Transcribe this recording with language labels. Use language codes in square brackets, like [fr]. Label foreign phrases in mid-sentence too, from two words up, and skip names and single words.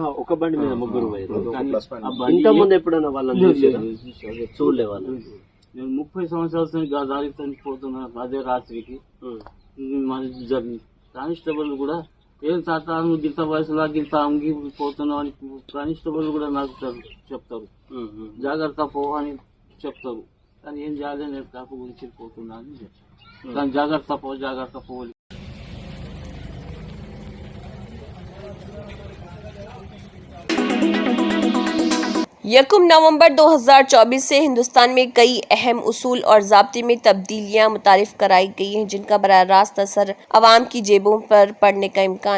[te] ఒక బండి మీద ముగ్గురు పోయారు ఇంత ముందు ఎప్పుడైనా వాళ్ళని చూడలే వాళ్ళు నేను 30 సంవత్సరాల దారికి పోతున్నా అదే రాత్రికి మన కానిస్టేబుల్ కూడా ఏం తాత నువ్వు గింత వయసులా గింత అంగిపోతున్నావు అని కానిస్టేబుల్ కూడా నాకు చెప్తారు జాగ్రత్త పో అని చెప్తారు కానీ ఏం జాగ్రత్త నేను కాపు గురించి పోతున్నా అని చెప్తాను కానీ జాగ్రత్త పో [ur] یکم نومبر 2024 سے ہندوستان میں کئی اہم اصول اور ضابطے میں تبدیلیاں متعارف کرائی گئی ہیں جن کا براہ راست اثر عوام کی جیبوں پر پڑنے کا امکان۔